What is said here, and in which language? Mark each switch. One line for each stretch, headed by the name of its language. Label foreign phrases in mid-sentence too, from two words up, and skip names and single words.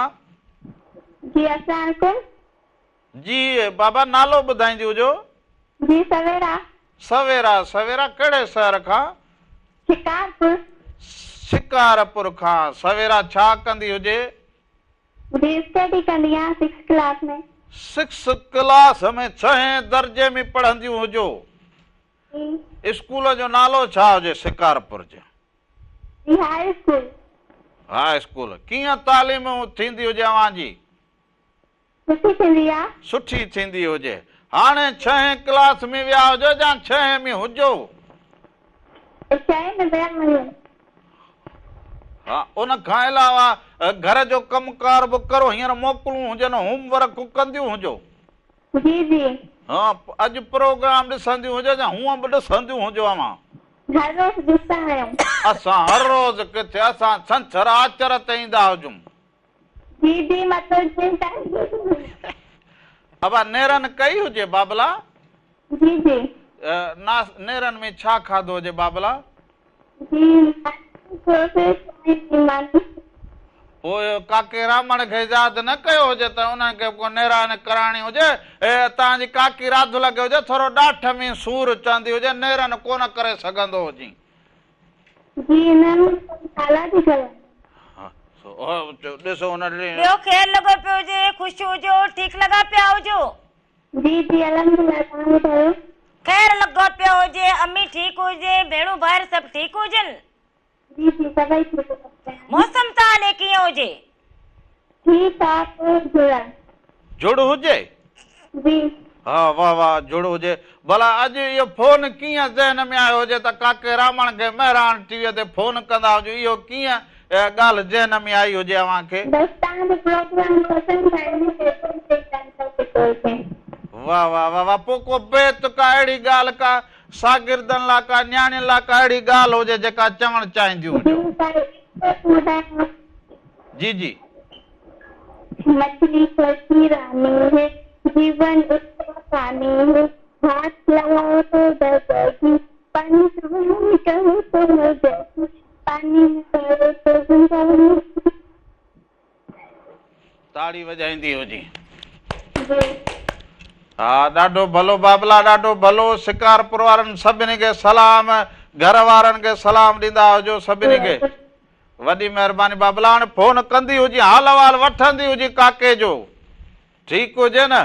Arabic: جی السلام علیکم.
Sindhi: जी बाबा नालो ॿुधाईंदी हुजो। जी सवेरा। सवेरा, सवेरा कहिड़े शहर खां? शिकारपुर। शिकारपुर खां। सवेरा छा कंदी हुजे? जी स्टडी कंदी आहियां 6th क्लास में। 6 क्लास में 6 दर्जे में पढ़ंदी हुजो जी स्कूल जो नालो छा हुजे शिकारपुर जो जी हाई स्कूल हाई स्कूल कीअं तालीम थींदी हुजे अव्हां जी सुठी थींदी आहे सुठी थींदी हुजे हाणे 6 क्लास में विया हुजो या 6 में हुजो 6 में विया आहियूं हा उन खां अलावा घर जो कमकार बि करो हींअर मोकिलूं हुजनि होमवर्क कंदियूं हुजो जी जी हा अॼु प्रोग्राम ॾिसंदियूं हुजो या हूअं बि ॾिसंदियूं हुजो अव्हां हर रोज़ ॾिसंदा आहियूं असां हर रोज़ किथे असां छंछरु आचर ते ईंदा हुजूं जी जी मतलब अब नेरन कई हुजे बाबला जी जी नेरन में छा खाधो हुजे बाबला जी पोइ काके रामण खे यादि न कयो हुजे त उन्हनि खे को नेरान कराइणी हुजे तव्हांजी काकी राधु लॻे हुजे थोरो ॾाठ में सूर चवंदी हुजे नेरन कोन करे सघंदो हुजे ॾिसो हुन ॿियो खेल लॻो पियो हुजे ख़ुशि हुजो ठीकु लॻा पिया हुजो जी जी अल्हम्दुलिल्लाह ख़ैर लॻो पियो हुजे अम्मी ठीकु हुजे भेणूं भाइर सभु ठीकु हुजनि जी जी सभई
Urdu: ٹھیک ہے
Sindhi: मौसम ताले कीअं हुजे
Urdu: ٹھیک ہے
Sindhi: जुड़ हुजे जी हा वाह वाह जुड़ हुजे भला अॼु इहो फोन कीअं ज़हन में आयो हुजे त काके रामण खे महिरान टीवीअ ते फोन कंदा हुजो इहो कीअं ॻाल्हि ज़हन में आई हुजे अव्हां खे बस तव्हांजो प्रोग्राम पसंदि वाह वाह वाह वाह पोइ को बेत का अहिड़ी ॻाल्हि का शागिर्दनि लाइ का न्याणियुनि लाइ का अहिड़ी ॻाल्हि हुजे जेका चवणु चाहींदियूं हुजो जी जी
Urdu: مچھلی کی رانی ہے جیون پانی ہے ہاتھ لگاؤ تو ڈرے گی پانی کہو تو مر جائے گی پانی میں کرو تو زندہ
Sindhi: ताड़ी वॼाईंदी हुजे हा ॾाढो भलो बाबला ॾाढो भलो शिकारपुर वारनि सभिनी खे सलाम घर वारनि खे सलाम ॾींदा हुजो सभिनी खे वॾी महिरबानी बाबला हाणे फोन कंदी हुजे हाल अहवाल वठंदी हुजे काके जो ठीकु हुजे न